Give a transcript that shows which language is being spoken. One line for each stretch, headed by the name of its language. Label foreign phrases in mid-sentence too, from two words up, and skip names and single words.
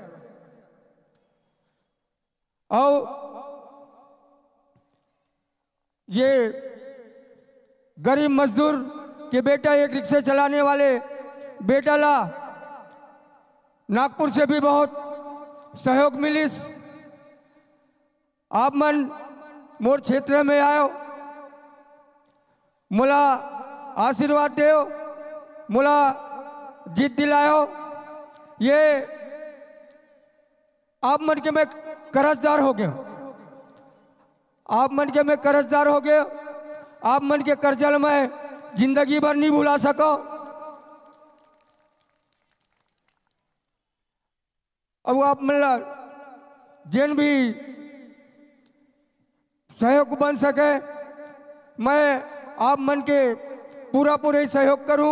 Chhattisgarhi: और ये गरीब मजदूर के बेटा एक रिक्शा चलाने वाले बेटा ला नागपुर से भी बहुत सहयोग मिलिस। आप मन मोर क्षेत्र में आयो, मुला आशीर्वाद देओ, मुला जीत दिलायो। ये आप मन के मैं कर्जदार हो गया। आप मन के मैं कर्जदार हो गया। आप मन के कर्जा मैं जिंदगी भर नहीं भुला सको। अब आप मतलब जिन भी सहयोग बन सके मैं आप मन के पूरा पूरा सहयोग करूं।